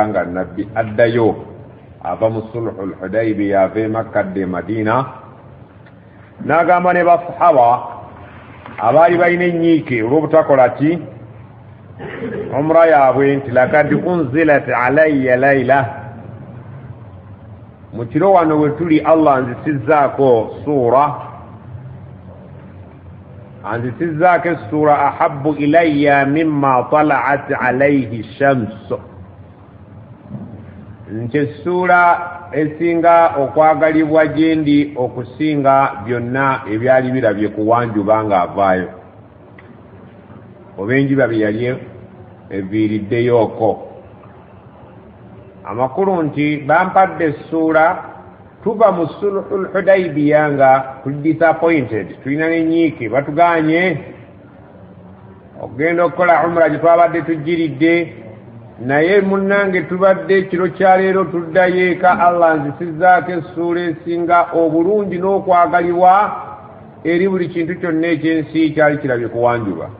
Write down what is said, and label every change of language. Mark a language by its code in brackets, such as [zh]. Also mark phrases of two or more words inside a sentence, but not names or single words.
[lg] nga nabbi addayo ava mu sulhul Hudaybiya ave Makka adde Madina, n'agamba ne basahaba abaali balina ennyiike olw'obutakola ki umra yaabwe nti [ar] لقد أنزلت علي الليلة, [lg] mu kiro wano we tuli Allah anzisizzaako suura, anzisizzaako essuura [ar] أحب إلي مما طلعت عليه الشمس, [lg] nti essuura esinga okwagalibwa gyendi okusinga byonna ebyali birabye ku wanjuba ng'avaayo, oba enjuba bye yali eviiriddeyooko. Amakulu nti bampadde essuula, tuva mu sulhul Hudaybiya nga tuli disappointed, tulina n'ennyiike, batuganye okugenda okukola umra gye twabadde tugiridde, naye munnange tubadde ekiro kya leero tuddayo eka, Allah nzisizzaako essuula esinga obulungi n'okwagalibwa eri buli kintu kyonna ekyensi kyali kirabye ku wanjuba.